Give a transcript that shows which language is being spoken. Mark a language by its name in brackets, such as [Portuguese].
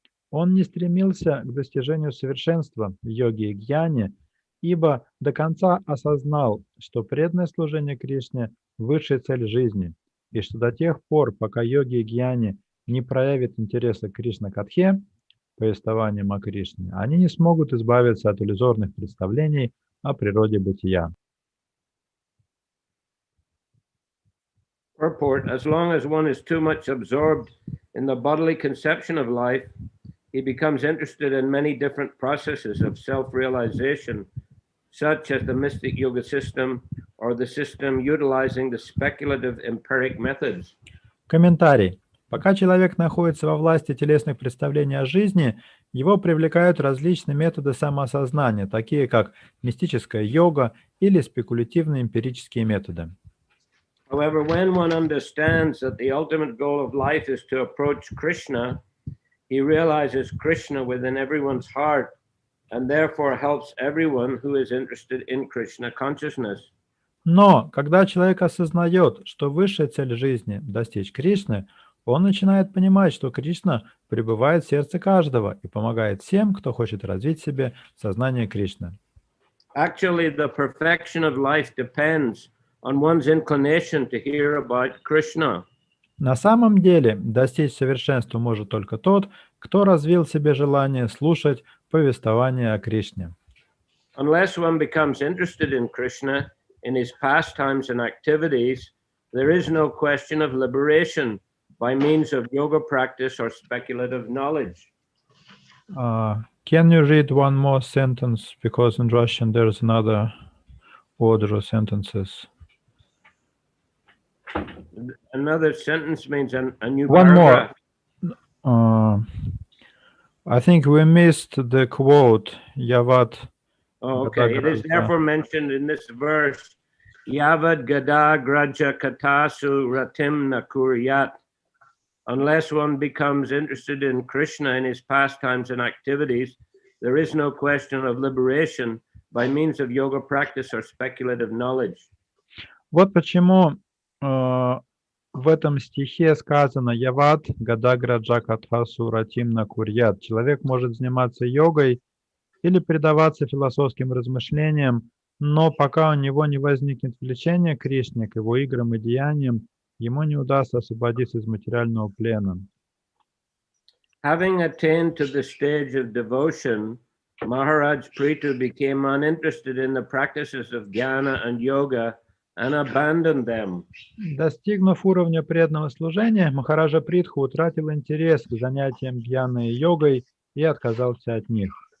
[Russian] Он не стремился к достижению совершенства в йоге и гьяне, ибо до конца осознал, что преданное служение Кришне – высшая цель жизни, и что до тех пор, пока йоги и гьяни не проявят интереса к Кришна-катхе, повествованиям о Кришне, они не смогут избавиться от иллюзорных представлений о природе бытия. [English] Purport: as long as one is too much absorbed in the bodily conception of life, he becomes interested in many different processes of self-realization, such as the mystic yoga system or the system utilizing the speculative empiric methods. [Russian] Комментарий. Пока человек находится во власти телесных представлений о жизни, его привлекают различные методы самоосознания, такие как мистическая йога или спекулятивные эмпирические методы. [English] However, when one understands that the ultimate goal of life is to approach Krishna, he realizes Krishna within everyone's heart and therefore helps everyone who is interested in Krishna consciousness. [Russian] Но когда человек осознает, что высшая цель жизни – достичь Кришны, он начинает понимать, что Кришна пребывает в сердце каждого и помогает всем, кто хочет развить в себе сознание Кришны. [English] Actually, the perfection of life depends on one's inclination to hear about Krishna. [Russian] На самом деле, достичь совершенства может только тот, кто развил в себе желание слушать повествование о Кришне. [English] Unless one becomes interested in Krishna, in his pastimes and activities, there is no question of liberation by means of yoga practice or speculative knowledge. Can you read one more sentence, because in Russian there is another order of sentences. Another sentence means a new One paragraph. more. I think we missed the quote, Yavat. Oh, okay. It is therefore mentioned in this verse, [Sanskrit] Yavad gada graja katasu ratim nakuryat. [English] Unless one becomes interested in Krishna in his pastimes and activities, there is no question of liberation by means of yoga practice or speculative knowledge. [Russian] Вот почему в этом стихе сказано [Sanskrit] «Яват гадагра джакатха суратим на курьят». [Russian] Человек может заниматься йогой или предаваться философским размышлениям, но пока у него не возникнет влечение к Кришне, к его играм и деяниям, ему не удастся освободиться из материального плена. [English] Having attained to the stage of devotion, Maharaj Prithu became uninterested in the practices of jnana and yoga and abandoned them. [Russian] Достигнув уровня преданного служения, Махараджа Притху утратил интерес к занятиям гьяной и йогой и отказался от них.